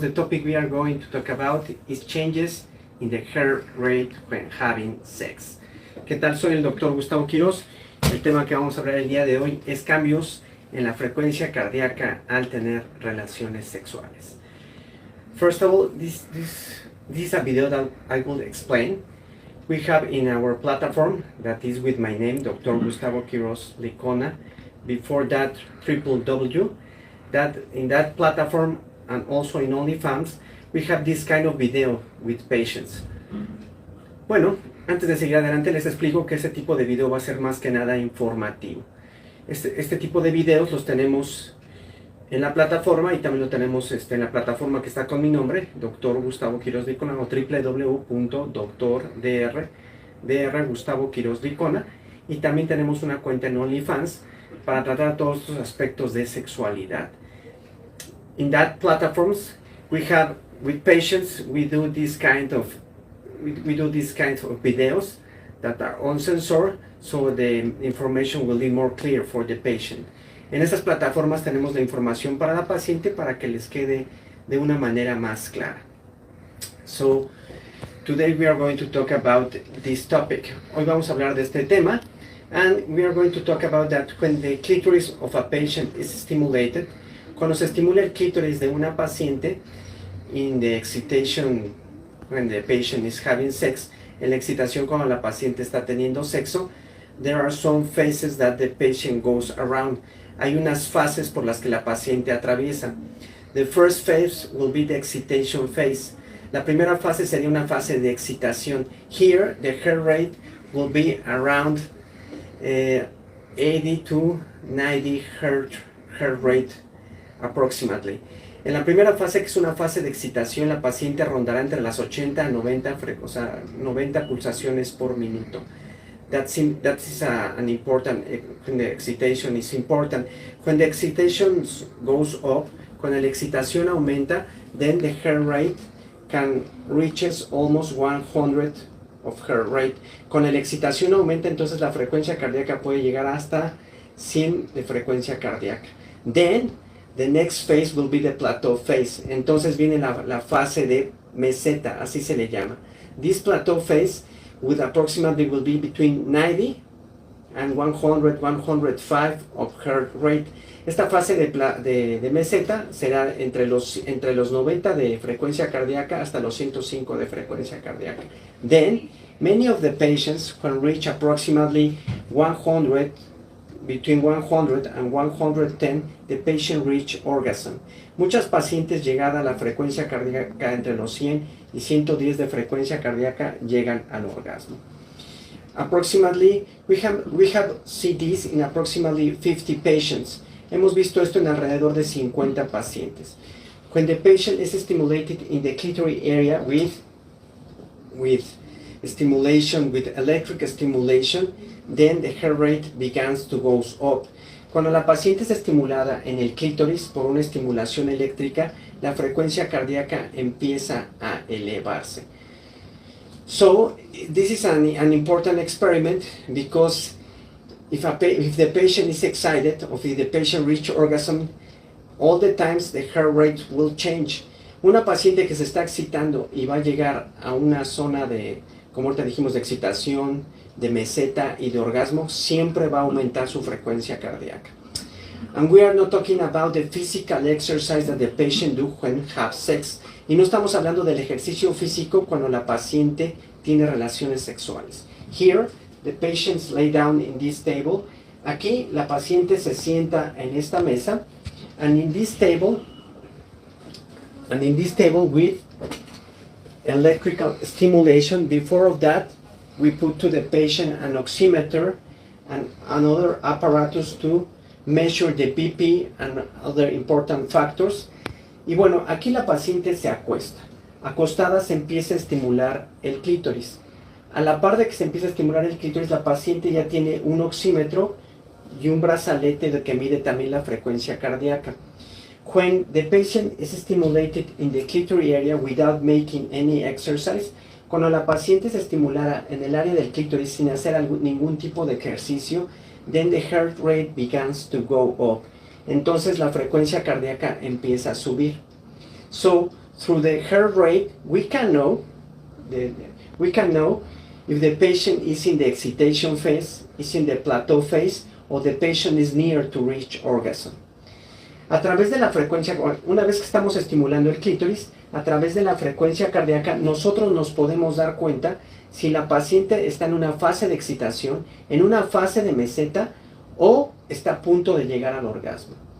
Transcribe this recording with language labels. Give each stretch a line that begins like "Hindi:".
English: The topic we are going to talk about is changes in the heart rate when having sex.
Spanish: ¿Qué tal? Soy el Dr. Gustavo Quiroz. El tema que vamos a hablar el día de hoy es cambios en la frecuencia cardíaca al tener relaciones sexuales.
English: First of all, this is a video that I will explain. We have in our platform, that is with my name, Dr. Gustavo Quiroz Licona. Before that, www. That in that platform and also in OnlyFans, we have this kind of video with patients.
Spanish: Bueno, antes de seguir adelante les explico que este tipo de video va a ser más que nada informativo. Este tipo de videos los tenemos en la plataforma y también lo tenemos en la plataforma que está con mi nombre, Dr. Gustavo Quiroz Licona, o www.dr Gustavo Quiroz Licona, y también tenemos una cuenta en OnlyFans para tratar todos estos aspectos de sexualidad.
English: In that platforms, we have with patients, we do this kind of videos that are uncensored, so the information will be more clear for the patient.
Spanish: En esas plataformas tenemos la información para la paciente para que les quede de una manera más clara.
English: So today we are going to talk about this topic.
Spanish: Hoy vamos a hablar de este tema.
English: And we are going to talk about that when the clitoris of a patient is stimulated,
Spanish: cuando se estimula el clítoris de una paciente,
English: in the excitation, when the patient is having sex,
Spanish: en la excitación cuando la paciente está teniendo sexo,
English: there are some phases that the patient goes around.
Spanish: Hay unas fases por las que la paciente atraviesa.
English: The first phase will be the excitation phase.
Spanish: La primera fase sería una fase de excitación.
English: Here, the heart rate will be around 80 to 90 heart rate approximately.
Spanish: En la primera fase, que es una fase de excitación, la paciente rondará entre las 80 a 90, 90 pulsaciones por minuto.
English: That is an important, when the excitation is important. When the excitation goes up,
Spanish: cuando la excitación aumenta,
English: then the heart rate can reaches almost 100 of heart rate.
Spanish: Con la excitación aumenta, entonces la frecuencia cardíaca puede llegar hasta 100 de frecuencia cardíaca.
English: Then, the next phase will be the plateau phase.
Spanish: Entonces viene la fase de meseta, así se le llama.
English: This plateau phase with approximately will be between 90 and 100, 105 of heart rate.
Spanish: Esta fase de meseta será entre los 90 de frecuencia cardíaca hasta los 105 de frecuencia cardíaca.
English: Then, many of the patients can reach approximately 100, between 100 and 110, the patient reach orgasm.
Spanish: Muchas pacientes llegada a la frecuencia cardíaca entre los 100 y 110 de frecuencia cardíaca llegan al orgasmo.
English: Approximately, we have seen this in approximately 50 patients.
Spanish: Hemos visto esto en alrededor de 50 pacientes.
English: When the patient is stimulated in the clitoral area with stimulation, with electric stimulation, then the heart rate begins to go up.
Spanish: Cuando la paciente es estimulada en el clítoris por una estimulación eléctrica, la frecuencia cardíaca empieza a elevarse.
English: So, this is an important experiment because if the patient is excited, or if the patient reaches orgasm, all the times the heart rate will change.
Spanish: Una paciente que se está excitando y va a llegar a una zona de, como ahorita dijimos, de excitación, de meseta y de orgasmo, siempre va a aumentar su frecuencia cardíaca.
English: And we are not talking about the physical exercise that the patient do when have sex.
Spanish: Y no estamos hablando del ejercicio físico cuando la paciente tiene relaciones sexuales.
English: Here, the patients lay down in this table.
Spanish: Aquí la paciente se sienta en esta mesa,
English: and in this table with electrical stimulation. Before of that, we put to the patient an oximeter and another apparatus to measure the BP and other important factors.
Spanish: Y bueno, aquí la paciente se acuesta. Acostada se empieza a estimular el clítoris. A la par de que se empieza a estimular el clítoris, la paciente ya tiene un oxímetro y un brazalete que mide también la frecuencia cardíaca.
English: When the patient is stimulated in the clitoral area without making any exercise,
Spanish: cuando la paciente es estimulada en el área del clítoris sin hacer ningún tipo de ejercicio,
English: then the heart rate begins to go up.
Spanish: entonces la frecuencia cardíaca empieza a subir.
English: So, through the heart rate, we can know if the patient is in the excitation phase, is in the plateau phase, or the patient is near to reach orgasm.
Spanish: A través de la frecuencia, una vez que estamos estimulando el clítoris, a través de la frecuencia cardíaca, nosotros nos podemos dar cuenta si la paciente está en una fase de excitación, en una fase de meseta, o está a punto de llegar al orgasmo.